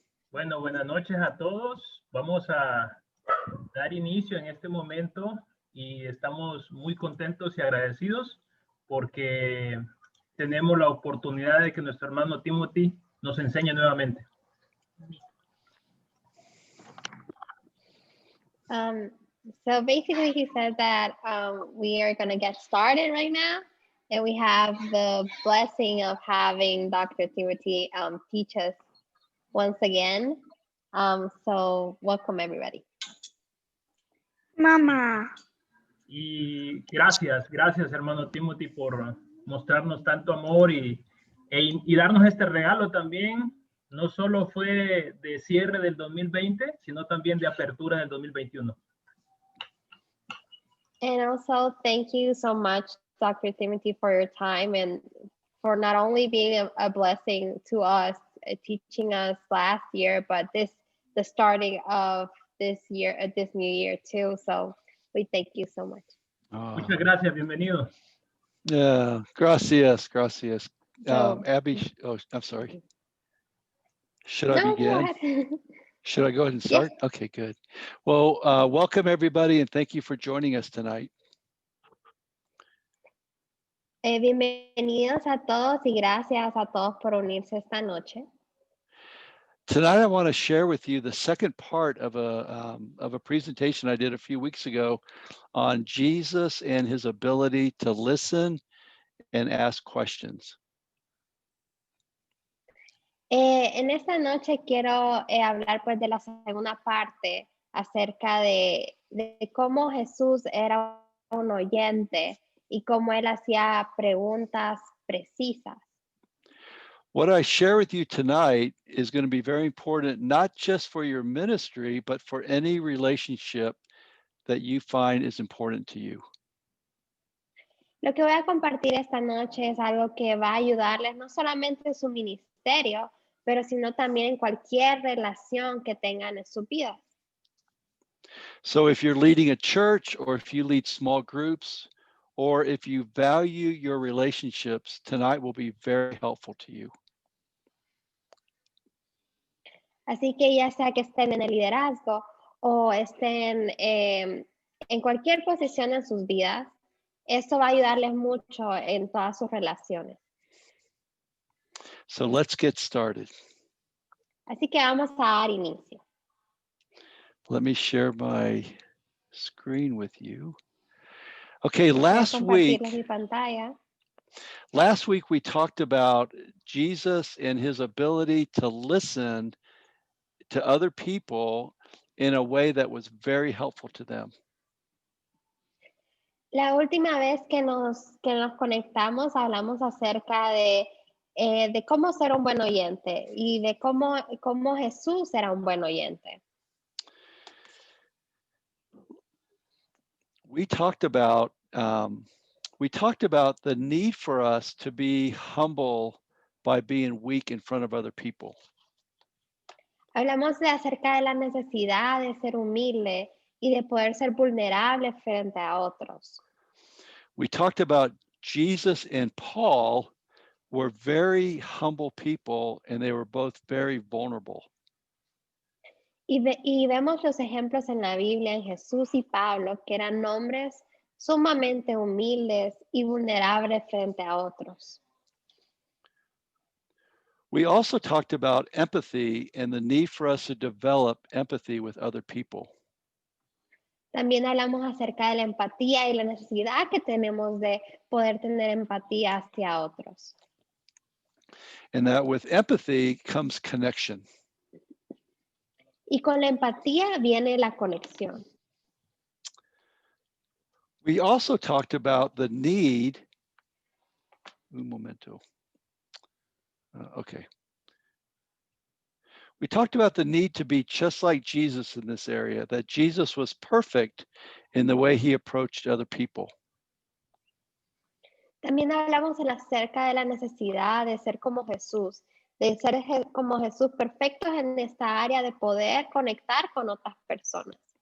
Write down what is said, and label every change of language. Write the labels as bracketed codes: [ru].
[es] Bueno, buenas noches a todos. Vamos a dar inicio en este momento y estamos muy contentos y agradecidos porque tenemos la oportunidad de que nuestro hermano Timothy nos enseñe nuevamente. [en] So basically he said that we are going to get started right now, and we have the blessing of having Dr. Timothy teach us once again. So welcome everybody. [es] Mamá. Y gracias hermano Timothy por mostrarnos tanto amor y darnos este regalo también. No solo fue de cierre del 2020, sino también de apertura del 2021. [en] And also thank you so much, Dr. Timothy, for your time and for not only being a blessing to us, teaching us last year, but the starting of this year, this new year too. So we thank you so much. [es] Muchas gracias, bienvenido. Gracias. [en] So, Abby, oh, I'm sorry. Should I begin? Go ahead. Should I go ahead and start? Yes. Okay, good. Well, welcome everybody and thank you for joining us tonight. [es] Bienvenidos a todos y gracias a todos por unirse esta noche. [en] Tonight, I want to share with you the second part of a presentation I did a few weeks ago on Jesus and his ability to listen and ask questions. [es] En esta noche quiero hablar pues de la segunda parte acerca de cómo Jesús era un oyente y cómo él hacía preguntas precisas. [en] What I share with you tonight is going to be very important, not just for your ministry, but for any relationship that you find is important to you. [es] Lo que voy a compartir esta noche es algo que va a ayudarles no solamente en su ministerio, pero sino también en cualquier relación que tengan en su vida. [en] So if you're leading a church or if you lead small groups, or if you value your relationships, tonight will be very helpful to you. [es] Así que ya sea que estén en el liderazgo o estén en cualquier posición en sus vidas, esto va a ayudarles mucho en todas sus relaciones. [en] So let's get started. [es] Así que vamos a dar inicio. [en] Let me share my screen with you. Okay, [es] Voy a [en] last [es] compartirles mi pantalla. [en] week we talked about Jesus and his ability to listen to other people in a way that was very helpful to them. [es] La última vez que nos conectamos hablamos acerca de cómo ser un buen oyente y de cómo Jesús era un buen oyente. [en] We talked about the need for us to be humble by being weak in front of other people. [es] Hablamos acerca de la necesidad de ser humilde y de poder ser vulnerable frente a otros. [en] We talked about Jesus and Paul were very humble people and they were both very vulnerable. [es] Y vemos los ejemplos en la Biblia en Jesús y Pablo, que eran hombres sumamente humildes y vulnerables frente a otros. [en] We also talked about empathy and the need for us to develop empathy with other people. [es] También hablamos acerca de la empatía y la necesidad que tenemos de poder tener empatía hacia otros. [en] And that with empathy comes connection. [es] Y con la empatía viene la conexión. [en] We also talked about the need, un momento. Okay. We talked about the need to be just like Jesus in this area, that Jesus was perfect in the way he approached other people. [es] También hablamos acerca de la necesidad de ser como Jesús, de ser como Jesús perfectos en esta área de poder conectar con otras personas.